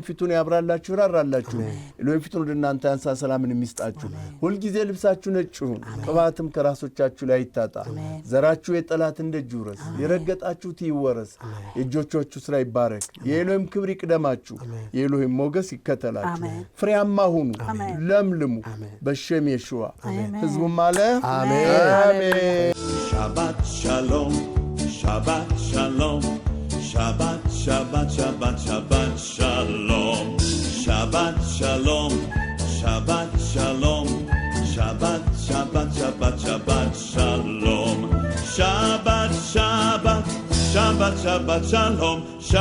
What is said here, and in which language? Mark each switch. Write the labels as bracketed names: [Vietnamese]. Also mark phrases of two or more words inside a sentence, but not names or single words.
[Amharic] ፊቱን ያብራላችሁ ይራራላችሁ ኤሎሂም ፊቱን ወደ እናንተ ያንሳ ሰላምን የሚስጣችሁ ሁልጊዜ ልብሳችሁ ነጭ ይሁን ቅባትም ከራሶቻችሁ ላይ ይታጣ ዘራችሁ የጠላት ደጅ ይውረስ የረገጣችሁት ይወረስ የእጆቻችሁ ስራ ይባረክ የኤሎሂም ክብር ይቅደማችሁ የኤሎሂም ሞገስ ይከተላችሁ ፍሬያማ ሁኑ ለምልሙ በሸም የሽዋ ህዝቡም አለ አሜን [Hebrew] שבת שלום שבת שלום שבת שבת שבת שבת שלום שבת שלום שבת שלום שבת שבת שבת שבת שלום שבת שבת שבת שבת שלום